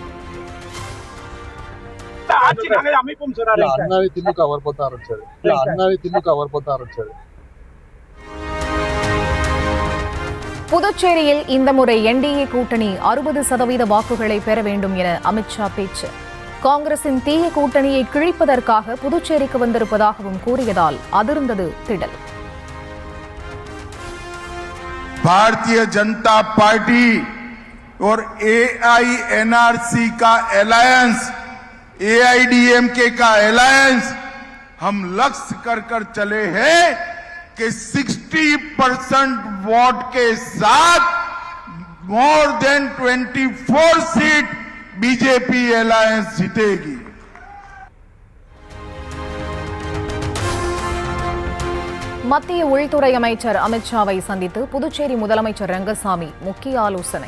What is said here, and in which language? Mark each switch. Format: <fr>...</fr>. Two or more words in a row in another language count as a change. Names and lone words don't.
<ta>புதுச்சேரியில் இந்த முறை என்டிஏ கூட்டணி 60% வாக்குகளை பெற வேண்டும் என அமித்ஷா பேச்சு. காங்கிரசின் தீய கூட்டணியை கிழிப்பதற்காக புதுச்சேரிக்கு வந்திருப்பதாகவும் கூறியதால் அதிர்ந்தது திடல்.</ta> <hi>भारतीय जनता पार्टी और एआईएनआरसी का अलायंस, एआईडीएमके का अलायंस हम लक्ष्य कर चले हैं कि 60% वोट के साथ</hi> <en>more than</en> <hi>24 सीट बीजेपी अलायंस जीतेगी।</hi> <ta>மத்திய உள்துறை அமைச்சர் அமித்ஷாவை சந்தித்து புதுச்சேரி முதலமைச்சர் ரங்கசாமி முக்கிய ஆலோசனை.</ta>